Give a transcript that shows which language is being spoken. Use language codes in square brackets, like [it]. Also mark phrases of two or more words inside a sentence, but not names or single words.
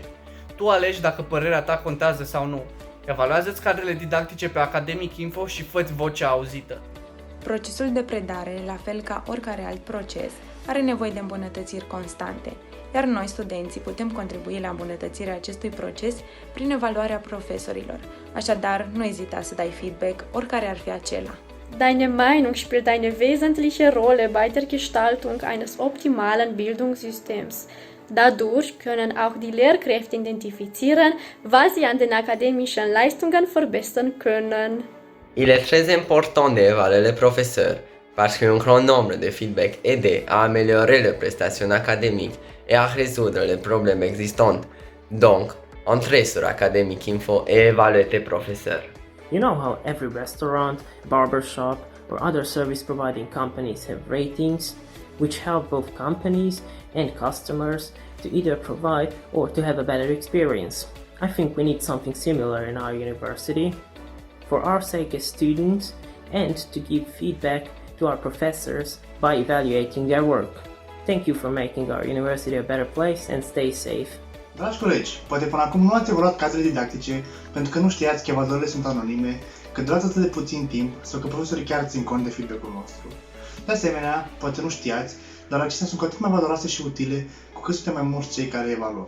[ro] Tu alegi dacă părerea ta contează sau nu. Evaluează-ți cadrele didactice pe Academic Info și fă-ți vocea auzită. Procesul de predare, la fel ca oricare alt proces, are nevoie de îmbunătățiri constante, iar noi, studenții, putem contribui la îmbunătățirea acestui proces prin evaluarea profesorilor. Așadar, nu ezita să dai feedback, oricare ar fi acela. [de] Deine Meinung spielt eine wesentliche Rolle bei der Gestaltung eines optimalen Bildungssystems. Dadurch können auch die Lehrkräfte identifizieren, was sie an den akademischen Leistungen verbessern können. [fr] Il est très important d'évaluer les professeurs parce qu'un grand nombre de feedback aide à améliorer les prestations académiques et à résoudre les problèmes existants. Donc, entrez sur Academic Info et évaluez tes professeurs. [en] You know how every restaurant, barbershop, or other service providing companies have ratings, which help both companies and customers to either provide or to have a better experience. I think we need something similar in our university, for our sake as students, and to give feedback to our professors by evaluating their work. Thank you for making our university a better place and stay safe. [ro] Dragi colegi, poate până acum nu ați evaluat cadrele didactice pentru că nu știați că evaluările sunt anonime, că durează atât de puțin timp sau că profesorii chiar țin cont de feedback-ul nostru. De asemenea, poate nu știați, dar acestea sunt cu atât mai valoroase și utile cu cât suntem mai mulți cei care evaluăm.